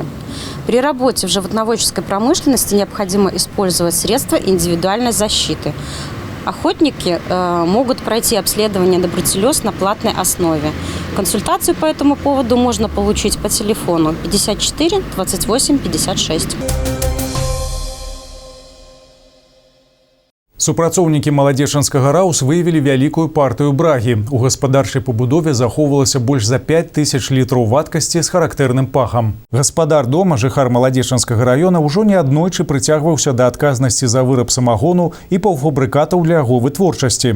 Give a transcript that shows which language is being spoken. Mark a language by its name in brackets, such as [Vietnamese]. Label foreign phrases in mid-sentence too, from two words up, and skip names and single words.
[Russian] При работе в животноводческой промышленности необходимо использовать средства индивидуальной защиты. Охотники могут пройти обследование на бруцеллез на платной основе. Консультацию по этому поводу можно получить по телефону 54 28 56. [Belarusian] Супрацоўнікі Маладзечанскага раус выявілі вялікую партыю брагі. У гаспадарчай пабудове захоўвалася больш за 5000 літраў вадкасці з характэрным пахам. Гаспадар дома, жыхар Маладзечанскага района, ужо неаднойчы прыцягваўся да адказнасці за выраб самагону і паўфабрыкатаў для яго вытворчасці.